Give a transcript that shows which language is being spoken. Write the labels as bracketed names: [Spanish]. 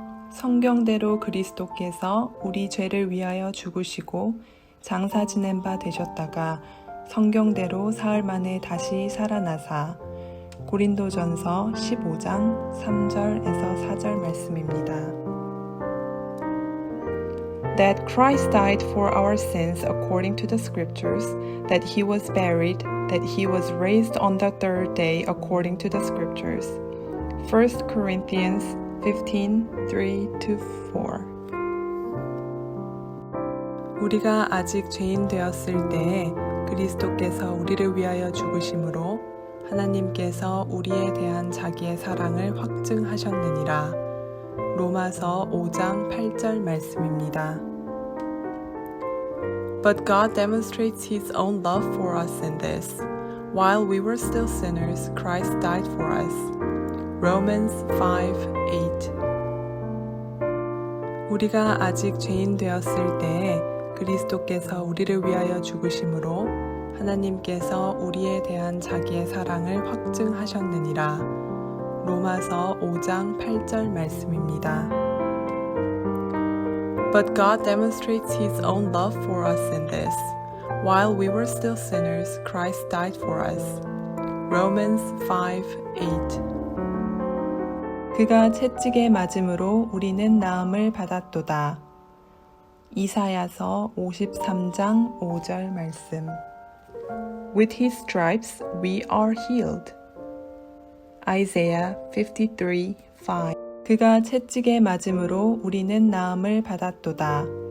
[Korean] 성경대로 그리스도께서 우리 죄를 위하여 죽으시고 장사 지낸 바 되셨다가 성경대로 사흘 만에 다시 살아나사. 고린도전서 15장 3절에서 4절 말씀입니다. [English] That Christ died for our sins according to the scriptures, that he was buried, that he was raised on the third day according to the scriptures. 1 Corinthians 15:3-4. [Korean] 우리가 아직 죄인 되었을 때에 그리스도께서 우리를 위하여 죽으심으로 하나님께서 우리에 대한 자기의 사랑을 확증하셨느니라. 로마서 5장 8절 말씀입니다. [English] But God demonstrates His own love for us in this. While we were still sinners, Christ died for us. Romans 5:8. [Korean] 우리가 아직 죄인 되었을 때에 그리스도께서 우리를 위하여 죽으심으로 하나님께서 우리에 대한 자기의 사랑을 확증하셨느니라. 로마서 5장 8절 말씀입니다. [English] But God demonstrates His own love for us in this. While we were still sinners, Christ died for us. Romans 5:8. [Korean] 그가 채찍에 맞음으로 우리는 나음을 받았도다. 이사야서 53장 5절 말씀. [English] With his stripes we are healed. Isaiah 53:5. [Korean] 그가 채찍에 맞음으로 우리는 나음을 받았도다.